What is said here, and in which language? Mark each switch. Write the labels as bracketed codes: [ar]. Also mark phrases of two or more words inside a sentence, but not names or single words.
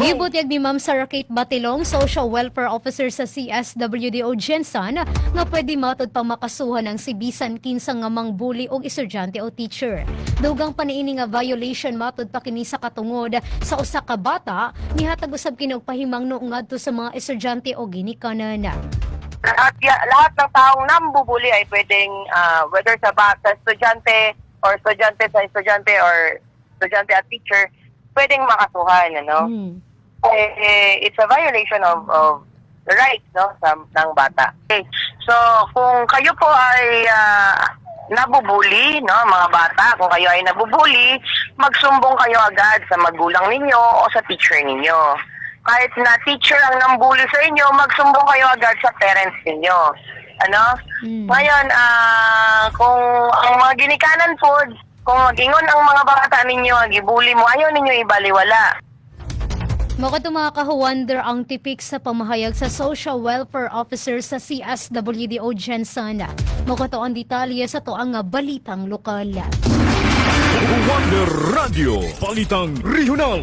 [ceb] Gibutyag ni Ma'am Sarah Kate Batilong, Social Welfare Officer sa CSWDO Gensan, nga pwede matod pang makasuhan ang si bisan kinsa nga mangbuli og estudyante o teacher. Dugang paniini nga violation matod pa kini sa katungod sa usa ka bata, nihatag usab kini og pahimangno ngadto sa mga estudyante o ginikanan. [tl] Lahat ng taong nambubuli ay pwedeng whether sa estudyante or estudyante sa estudyante or estudyante at teacher, pwedeng makasuhan, ano? [en] It's a violation of the rights, no, [tl] ng bata. Okay. So, kung kayo po ay nabubuli, no, mga bata, kung kayo ay nabubuli, magsumbong kayo agad sa magulang ninyo o sa teacher ninyo. Kahit na teacher ang nambuli sa inyo, magsumbong kayo agad sa parents ninyo. Ano? Ngayon, [ceb] kung ang mga ginikanan po, kung mag-ingon ang mga bata ninyo, gibuli mo, ayaw ninyo ibaliwala. Makato mga ka-Wonder ang tipik sa pamahayag sa Social Welfare Officer sa CSWDO Gensan. Makato ang detalye sa to ang balitang lokal. [tl] Wonder Radio, balitang regional.